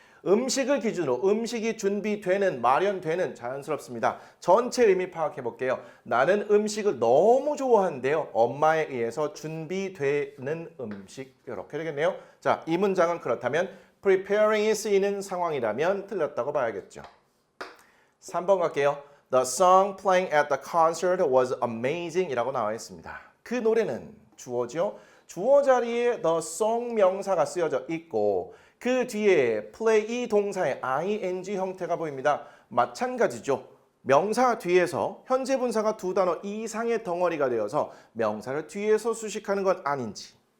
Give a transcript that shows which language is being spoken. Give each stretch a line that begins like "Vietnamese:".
Korean: 음식을 기준으로 음식이 준비되는, 마련되는 자연스럽습니다. 전체 의미 파악해 볼게요. 나는 음식을 너무 좋아하는데요. 엄마에 의해서 준비되는 음식 이렇게 되겠네요. 자, 이 문장은 그렇다면 preparing이 쓰이는 상황이라면 틀렸다고 봐야겠죠. 3번 갈게요.
English: The song playing at the concert was amazing
Korean: 이라고 나와 있습니다. 그 노래는 주어죠. 주어 자리에 the song 명사가 쓰여져 있고 그 뒤에 play 이 동사의 ing 형태가 보입니다. 마찬가지죠. 명사 뒤에서 현재 분사가 두 단어 이상의 덩어리가 되어서 명사를 뒤에서 수식하는 건 아닌지.